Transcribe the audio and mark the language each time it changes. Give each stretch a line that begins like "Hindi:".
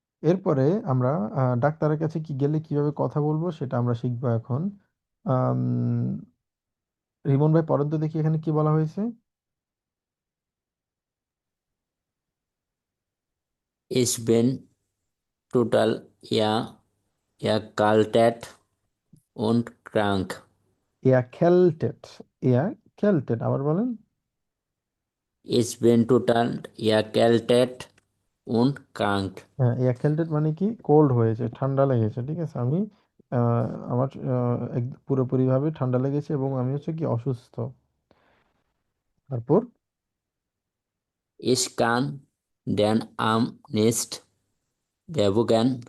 Bangla: এরপরে আমরা ডাক্তারের কাছে কি গেলে কিভাবে কথা বলবো সেটা আমরা শিখবো এখন। আম, রিমন ভাই পড়েন তো দেখি এখানে কি বলা হয়েছে।
German: Ich bin total erkältet und krank.
Bangla: এয়ারক্যালটেড। এয়ারক্যালটেড, আবার বলেন।
German: Ich bin total erkältet und krank.
Bangla: হ্যাঁ, এয়ারক্যালটেড মানে কি? কোল্ড হয়েছে, ঠান্ডা লেগেছে, ঠিক আছে। আমি আমার পুরোপুরি ভাবে ঠান্ডা লেগেছে এবং আমি হচ্ছে কি অসুস্থ। তারপর
German: Ich kann den Arm nicht bewegen.